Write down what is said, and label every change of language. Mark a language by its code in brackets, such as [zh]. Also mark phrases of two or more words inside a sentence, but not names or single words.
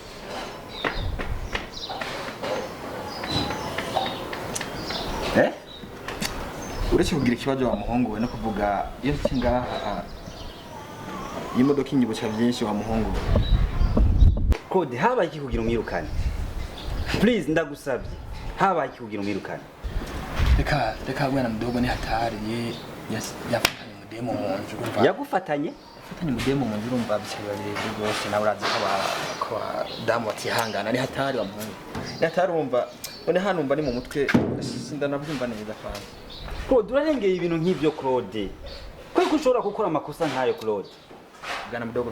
[rw] Uretse kugira ikibazo wa muhungu we no kuvuga iyo ngaha imodoka inyibuca byinshi wa muhungu. Kode habaye iki kugira umwirukane? Please ndagusabye. Habaye iki kugira umwirukane? Reka [sw] bwana mdogo ni hatari [rw] yafatanye mudemo mu nzu urumva. Yagufatanye? Yafatanye mudemo mu nzu urumva bishobora birebe rwose nawe urazi ko damu batihangana [sw] ni hatari [rw] wa muhungu. [sw] Ni hatari [rw] urumva none hano umva ni mu mutwe sindanabyumva neza kwanza. Claude urarengeye ibintu nk'ibyo Claude. Kweko ushobora gukora amakosa nkayo Claude.